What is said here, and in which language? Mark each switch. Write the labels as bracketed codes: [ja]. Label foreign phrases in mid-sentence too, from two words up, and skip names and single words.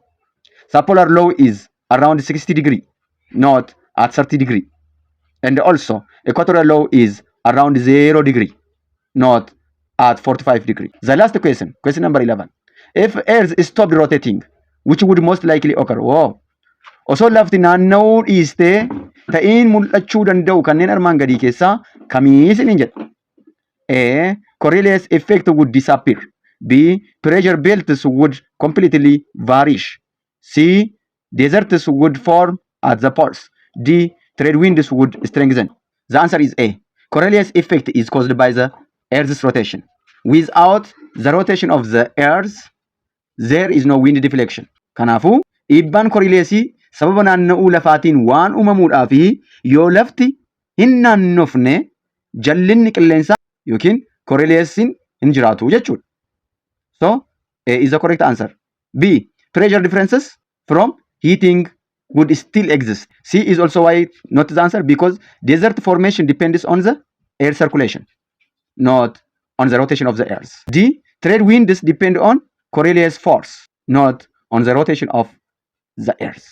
[en] Subpolar low is around 60 degree, not at 30 degree. And also, equatorial low is around 0 degree, not at 45 degree. The last question, question number 11. If Earth stopped rotating, which would most likely occur? Wow. [om] Osoo lafti naanna'uu dhiistee ta'iin mul'achuu danda'u kanneen armaan gadii keessaa kamii isiniin jedha? [en] A, Coriolis effect would disappear. B, pressure belts would completely vanish. C, deserts would form at the poles. D, trade winds would strengthen. The answer is A. Coriolis effect is caused by the Earth's rotation. Without the rotation of the Earth, there is no wind deflection. [om] Kanaafuu dhiibbaan Coriolisii sababa naanna'uu lafaatiin waan uumamuudhaa fi yoo lafti hin naannofne jallinni qilleensaa yookiin Coriolisii hin jiraatu jechuudha. [en] So A is the correct answer. B, pressure differences from heating would still exist. C is also why not the answer, because desert formation depends on the air circulation, not on the rotation of the Earth. D, trade winds depend on Coriolis force, not on the rotation of the Earth.